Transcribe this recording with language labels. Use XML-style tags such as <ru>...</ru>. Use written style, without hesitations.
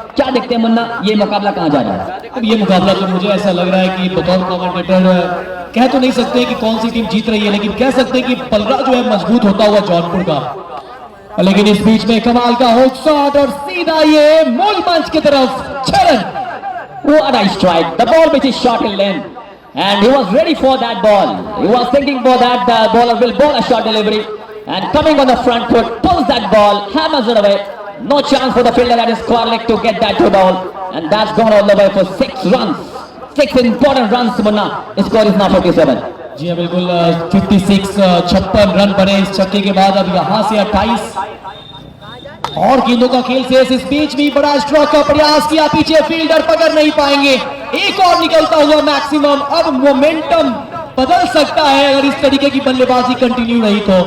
<hi>क्या देखते हैं मुन्ना, ये मुकाबला कहां जा रहा है? अब ये मुकाबला तो मुझे ऐसा लग रहा है कि बतौर कमेंटेटर कह तो नहीं सकते कि कौन सी टीम जीत रही है, लेकिन कह सकते हैं कि पलड़ा जो है मजबूत होता हुआ जौनपुर का। लेकिन इस बीच में कमाल का हुक शॉट और सीधा ये मूल मंच की तरफ 6 run.</hi> <en>What a strike! The ball which is shot in length. And he was ready for that ball. He was thinking for that bowler will bowl a short delivery. And coming on the front foot, pulls that ball, hammers it away. No chance for the fielder at his square leg to get that to ball. And that's gone all the way for 6 runs. 6 important runs, Munna. His score is now 47.</en> <hi>जी हाँ बिल्कुल, 56 run बने इस छक्के के बाद। अब यहाँ से 28 और गेंदों का खेल शेष। इस बीच भी बड़ा स्ट्रोक का प्रयास किया, पीछे फील्डर पकड़ नहीं पाएंगे। एक और निकलता हुआ मैक्सिमम। अब मोमेंटम बदल सकता है अगर इस तरीके की बल्लेबाजी कंटिन्यू रही तो।</hi>